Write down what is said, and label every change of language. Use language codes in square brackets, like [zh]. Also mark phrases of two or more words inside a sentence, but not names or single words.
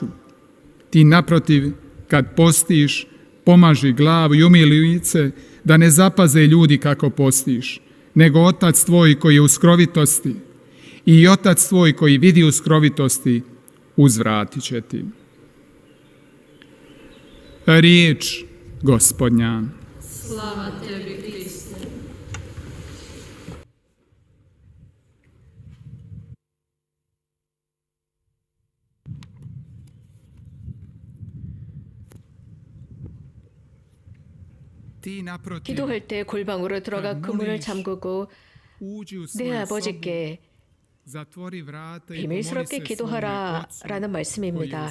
[hr] Ti naprotiv, kad postiš, pomaži glavu i umij lice, da ne zapaze ljudi kako postiš, nego Otac tvoj koji je u skrovitosti i Otac tvoj koji vidi u skrovitosti, uzvratit će ti. Riječ Gospodnja. Slava tebi, Kriste. [ko] 기도할 때 골방으로 들어가 그문을 잠그고 내 아버지께 비밀스럽게 기도하라라는 말씀입니다.